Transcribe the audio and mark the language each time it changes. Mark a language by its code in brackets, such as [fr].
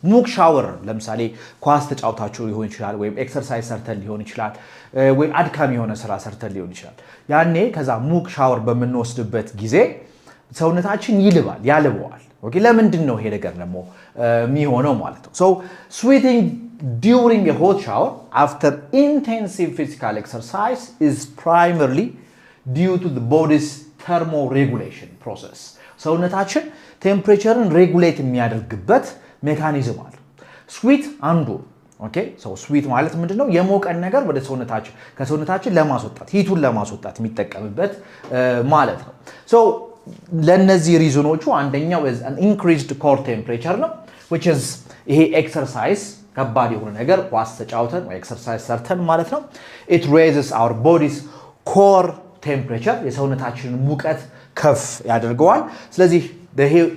[am] ሙቅ ሻወር ለምሳሌ ኳስ ተጫውታችሁ ሊሆን ይችላል ወይም ኤክሰርሳይዝ ሰርተን ሊሆን ይችላል ወይ አድካሚ የሆነ ስራ ሰርተን ሊሆን ይችላል። ያኔ ከዛ ሙቅ ሻወር በምንወስድበት ጊዜ ሰውነታችን ያልበዋል። ኦኬ ለምንድን ነው ይሄ ነገር ደግሞ የሚሆነው ማለት ነው? [en] sweating during a hot shower after intensive physical exercise is primarily due to the body's thermoregulation process. [am] ሰውነታችን ቴምፕሬቸርን ሬጉሌት የሚያደርግበት ሜካኒዝም አለ። ስዊት አንዱ ኦኬ ስዊት ማለት ምንድነው? የሞቀን ነገር ወደ ሰውነታችን ከሰውነታችን ለማስወጣት ሂቱን ለማስወጣት የሚጠቀምበት ማለት ነው። ለነዚህ ሪዝኖቹ አንደኛው [en] is an increased core temperature [am] ነው [en] which is [am] ይሄ ኤክሰርሳይዝ ከባድ የሆነ ነገር ኳስ ተጫውተን ወይ ኤክሰርሳይዝ ሰርተን ማለት ነው [en] it raises our body's core temperature [am] የሰውነታችንን ሙቀት ከፍ ያደርገዋል። ስለዚህ ይሄ